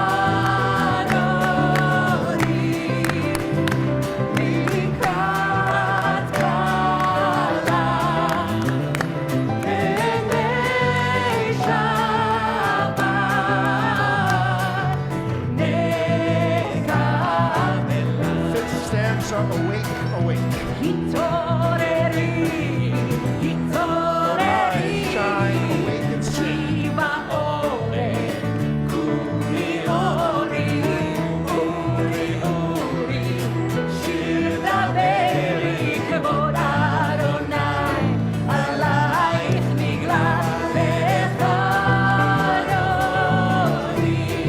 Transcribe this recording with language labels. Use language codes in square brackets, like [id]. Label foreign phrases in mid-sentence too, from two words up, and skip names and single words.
[he] דודי לקראת קלה פני שבת נקבלה. [en] Fifth stanza, awake, awake. [he] התעוררי, התעוררי. [en] Shine, awake and sing. [he] כי באורek כולי אורי, אורי, אורי. שיר דברי כבוד אדוני, עלייך נגלה לך דודי.